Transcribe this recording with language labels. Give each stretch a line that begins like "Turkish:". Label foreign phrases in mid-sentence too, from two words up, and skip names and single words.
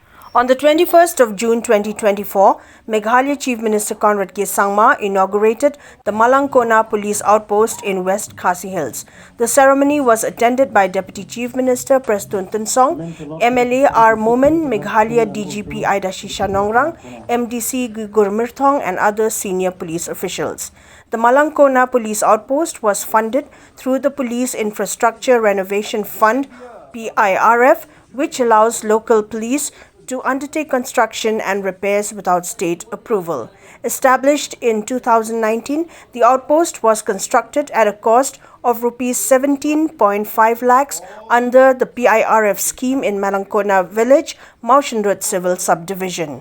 English: On the 21st of June 2024, Meghalaya Chief Minister Conrad K Sangma inaugurated the Mallangkona Police Outpost in West Khasi Hills. The ceremony was attended by Deputy Chief Minister Prestone Tynsong, MLA R Momin, Meghalaya DGP Idashisha Nongrang, MDC Gigur Myrthong and other senior police officials. The Mallangkona Police Outpost was funded through the Police Infrastructure Renovation Fund PIRF, which allows local police to undertake construction and repairs without state approval. Established in 2019, the outpost was constructed at a cost of Rs 17.5 lakhs under the PIRF scheme in Mallangkona village, Mawshynrut Civil Sub-Division.